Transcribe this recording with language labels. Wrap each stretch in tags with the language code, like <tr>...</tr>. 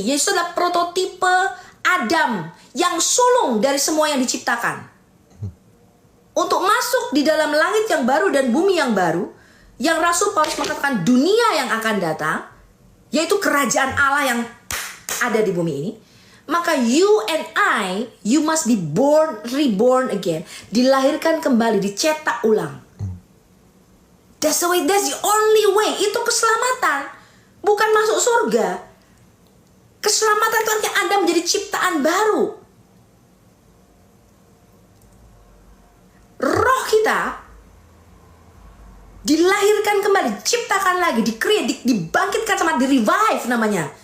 <id>Yesus adalah prototipe Adam yang sulung dari semua yang diciptakan. Untuk masuk di dalam langit yang baru dan bumi yang baru, yang Rasul Paulus mengatakan dunia yang akan datang, yaitu kerajaan Allah yang ada di bumi ini.</id> <en>Maka you and I, you must be reborn again.</en> <id>Dilahirkan kembali, dicetak ulang.</id> <en>That's the way, that's the only way.</en> <id>Itu keselamatan, bukan masuk surga. Keselamatan itu artinya Anda menjadi ciptaan baru. Roh kita dilahirkan kembali, diciptakan lagi, di-create, dibangkitkan sama, di-revive namanya.</id>